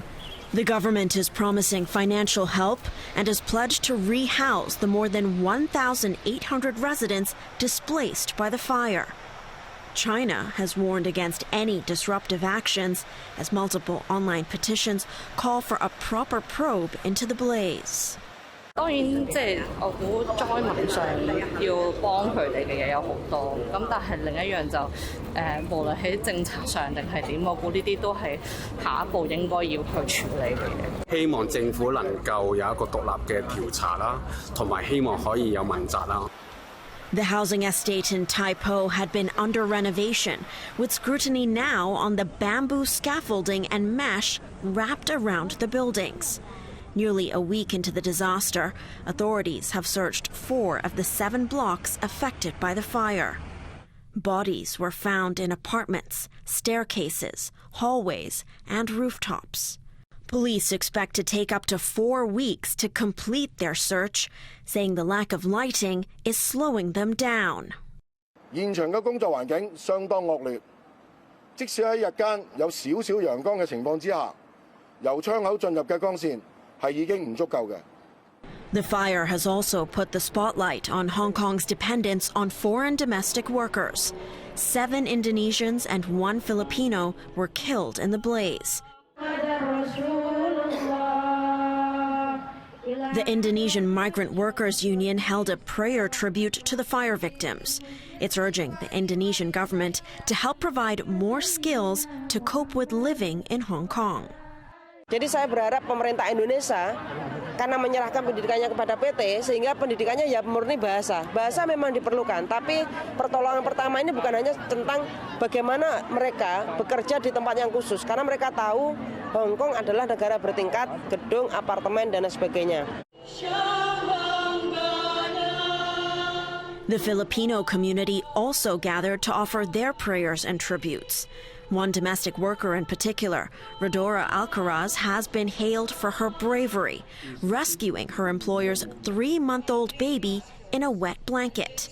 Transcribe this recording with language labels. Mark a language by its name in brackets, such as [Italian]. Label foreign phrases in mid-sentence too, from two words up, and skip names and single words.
[English] The government is promising financial help and has pledged to rehouse the more than 1,800 residents displaced by the fire. China has warned against any disruptive actions as multiple online petitions call for a proper probe into the blaze. [Cantonese] 當然，我估災民上要幫佢哋嘅嘢有好多，咁但係另一樣就無論喺政策上定係點，我估呢啲都係下一步應該要去處理嘅嘢。希望政府能夠有一個獨立嘅調查啦，同埋希望可以有問責啦。 [English] The housing estate in Tai Po had been under renovation, with scrutiny now on the bamboo scaffolding and mesh wrapped around the buildings. Nearly a week into the disaster, authorities have searched 4 of the 7 blocks affected by the fire. Bodies were found in apartments, staircases, hallways, and rooftops. Police expect to take up to 4 weeks to complete their search, saying the lack of lighting is slowing them down. [Cantonese] 現場嘅工作環境相當惡劣，即使喺日間有少少陽光嘅情況之下，由窗口進入嘅光線係已經唔足夠嘅。 [English] The fire has also put the spotlight on Hong Kong's dependence on foreign domestic workers. 7 Indonesians and 1 Filipino were killed in the blaze. The Indonesian Migrant Workers Union held a prayer tribute to the fire victims. It's urging the Indonesian government to help provide more skills to cope with living in Hong Kong. [Indonesian] Jadi saya berharap pemerintah Indonesia karena menyerahkan pendidikannya kepada PT sehingga pendidikannya ya murni bahasa. Bahasa memang diperlukan, tapi pertolongan pertama ini bukan hanya tentang bagaimana mereka bekerja di tempat yang khusus karena mereka tahu Hong Kong adalah negara bertingkat, gedung, apartemen dan sebagainya. [English] The Filipino community also gathered to offer their prayers and tributes. One domestic worker in particular, Rodora Alcaraz, has been hailed for her bravery, rescuing her employer's 3-month-old baby in a wet blanket.